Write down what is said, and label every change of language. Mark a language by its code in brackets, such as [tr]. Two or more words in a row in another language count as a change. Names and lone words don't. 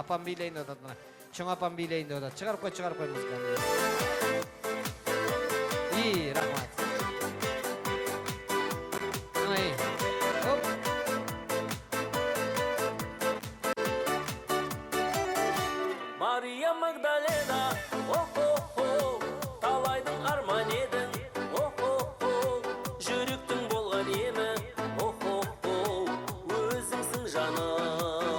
[ky] Апам бийлейин деп атат мына. Чоң апам бийлейин деп атат. Чыгарып кой музыканы. Рахмат. Хоп. [kk] Мария Магдалена, о-хо-хо, талайдың арман едің, о-хо-хо, жүректің болған емі, о-хо-хо, өзіңсің жаным.